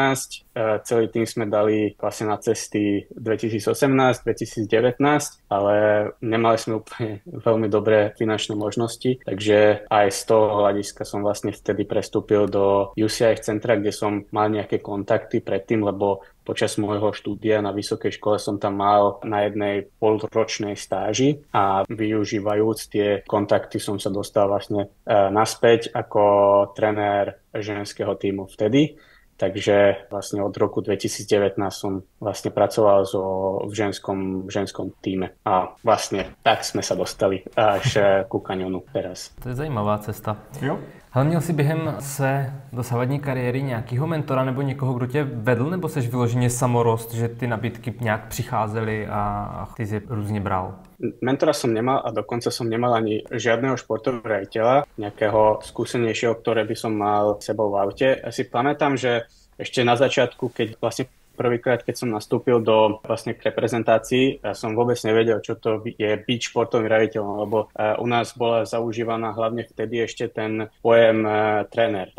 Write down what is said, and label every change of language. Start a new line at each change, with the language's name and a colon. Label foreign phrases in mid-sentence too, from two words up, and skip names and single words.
Slovak: Celý tým sme dali vlastne na cesty 2018-2019, ale nemali sme úplne veľmi dobré finančné možnosti, takže aj z toho hľadiska som vlastne vtedy prestúpil do UCI centra, kde som mal nejaké kontakty predtým, lebo počas môjho štúdia na vysokej škole som tam mal na jednej polročnej stáži a využívajúc tie kontakty som sa dostal vlastne naspäť ako tréner ženského tímu vtedy. Takže vlastne od roku 2019 som vlastne pracoval v ženskom tíme. A vlastne tak sme sa dostali až ku Canyonu teraz.
Czech: To je zajímavá cesta. Jo. Ale měl jsi během své dosavadní kariéry nějakýho mentora nebo někoho, kdo tě vedl, nebo seš vyloženě samorost, že ty nabídky nějak přicházely a ty si je různě bral?
Slovak: Mentora som nemal a dokonca som nemal ani žiadneho športového riaditeľa, nejakého skúsenejšieho, ktoré by som mal s sebou v aute. Ja si pamätám, že ešte na začiatku, keď vlastne prvýkrát, keď som nastúpil do vlastne k reprezentácii, ja som vôbec nevedel, čo to je byť športovým riaditeľom, lebo u nás bola zaužívaná hlavne vtedy ešte ten pojem tréner.